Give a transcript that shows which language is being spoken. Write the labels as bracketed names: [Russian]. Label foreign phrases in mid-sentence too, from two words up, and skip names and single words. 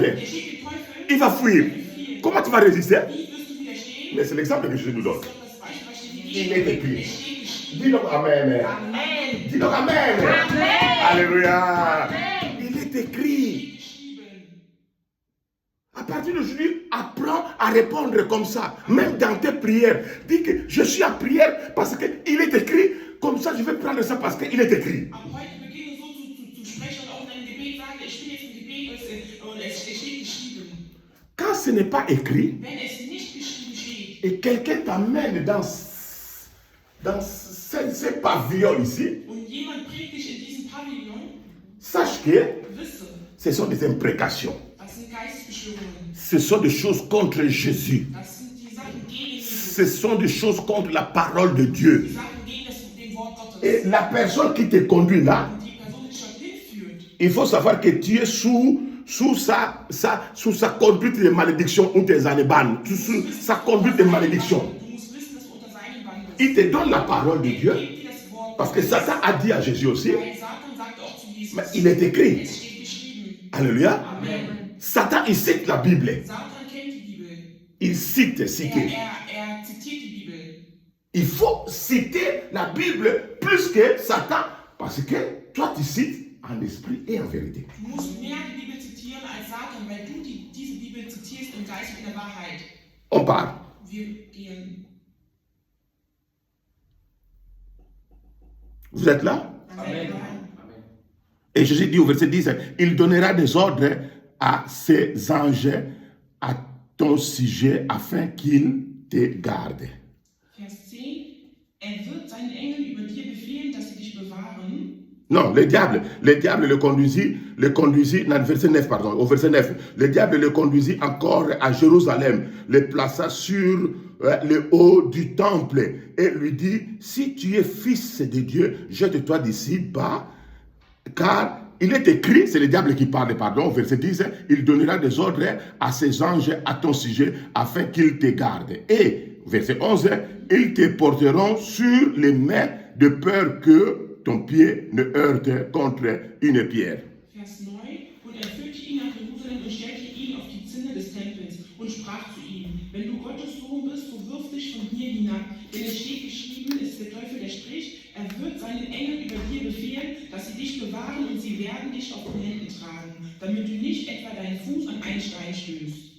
[German] Widersteht dem Teufel. [French] Il va fuir. Comment tu vas résister? [German] Wie wirst du widerstehen? [French] Mais c'est l'exemple que Jésus nous donne. [German] Das Beispiel, was steht [French] Il [German] gegeben. [French] est écrit. [German] Es steht geschrieben. [French] Dis donc Amen. [German] Amen. [French] Dis donc Amen. [German] Amen. [French] Alléluia. [German] Amen. [French] Il est écrit. [German] Geschrieben. [French] À partir d'aujourd'hui, apprends à répondre comme ça. Même dans tes prières. Dis que je suis en prière parce qu'il est écrit. Comme ça, je vais prendre ça parce qu'il est écrit. [German] Ab heute beginne so zu sprechen und auch in deinem Gebet sage, ich bin jetzt im Gebet und es steht geschrieben. [French] Quand ce n'est pas écrit, [German] Wenn es nicht geschrieben steht [French] et quelqu'un t'amène dans ces pavillons ici, [German] und jemand bringt dich in diesen Pavillon, [French] sache que [German] wisse, [French] ce sont des imprécations. [German] das sind Geistesbeschwörungen. [French] Ce sont des choses contre Jésus. [German] Das sind die Sachen gegen Jesus. [French] Ce sont des choses contre la parole de Dieu. [German] Die Sachen gegen den Wort Gottes. [French] Et la personne qui te conduit là, [German] Und die Person, die dich dorthin führt, [French] il faut savoir que tu es sous sa conduite de malédiction ou tes aniban, sous sa conduite de malédiction. [German] du musst wissen, dass du unter seinem Bann bist. [French] Il te donne la parole de Dieu, [German] Gib dir das Wort [French] parce que Satan a dit à Jésus aussi, [German] Weil Satan sagte auch zu Jesus, [French] mais il est écrit. [German] es steht geschrieben. [French] Alléluia. [German] Amen. [French] Satan, il cite la Bible. [German] Satan kennt die Bibel. [French] Il cite, [German] Er [French] cite. [German] zitiert die Bibel. [French] Il faut citer la Bible plus que Satan, parce que toi tu cites en esprit et en vérité. [German] Du musst mehr die Bibel zitieren als Satan, weil du diese Bibel zitierst im Geist und in der Wahrheit. [French] On part. [German] Wir gehen. [French] Vous êtes là? [German] Amen. [French] Et Jésus dit au verset 10, il donnera des ordres à ses anges à ton sujet afin qu'ils te gardent. [German] Vers 10. Wird seinen Engeln über dir befehlen, dass sie dich bewahren. [French] Non, le diable le conduisit, dans le verset 9, pardon, au verset 9, le diable le conduisit encore à Jérusalem, le plaça sur le haut du temple et lui dit, si tu es fils de Dieu, jette-toi d'ici bas, car il est écrit, c'est le diable qui parle, pardon, au verset 10, il donnera des ordres à ses anges à ton sujet afin qu'ils te gardent. Et, verset 11, ils te porteront sur les mains de peur que ton pied ne heurte contre une pierre. [German] Vers 9. Und er führte ihn nach Jerusalem und stellte ihn auf die Zinne des Tempels und sprach zu ihm, wenn du Gottes Sohn bist, so wirf dich von hier hinab. Denn es steht geschrieben, es ist der Teufel, der spricht, er wird seinen Engeln über dir befehlen, dass sie dich bewahren und sie werden dich auf den Händen tragen, damit du nicht etwa deinen Fuß an einen Stein stößt.